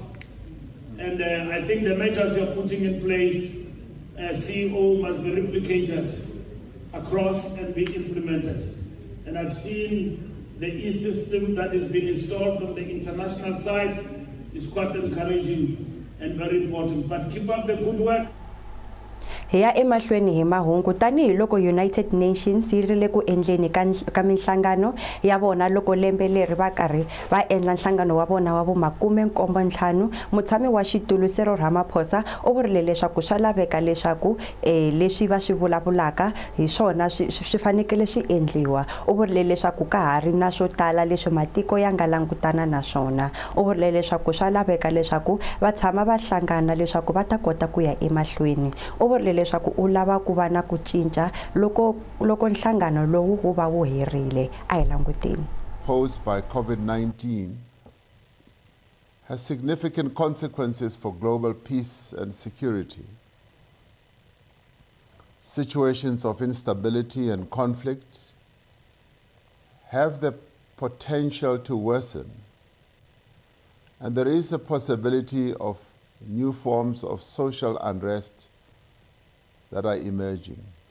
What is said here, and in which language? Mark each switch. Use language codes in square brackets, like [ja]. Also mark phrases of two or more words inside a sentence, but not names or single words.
[en] And I think the measures you're putting in place, CEO, must be replicated across and be implemented. And I've seen the e-system that is being installed on the international side is quite encouraging and very important. But keep up the good work. [ts] Hi ya emahlweni hi mahungu tanihi loko United Nations yi rile ku endleni ka minhlangano ya vona loko lembe leri va karhi va endla nhlangano wa vona wa vu75 mutshami wa xitulu Cyril Ramaphosa u vurile leswaku swa laveka leswaku leswi va swi vulavulaka hi swona swi fanekele swi endliwa. U vurile leswaku ka hari na swo tala leswi matiko ya nga langutana na swona. U vurile leswaku swa laveka leswaku va tshama va hlangana leswaku va ta kota ku ya emahlweni. U vurile leswaku u lava ku va na ku cinca loko nhlangano lowu wu va wu herile. A hi languteni. [en] Posed by COVID-19 has significant consequences for global peace and security. Situations of instability and conflict have the potential to worsen, and there is a possibility of new forms of social unrest that are emerging.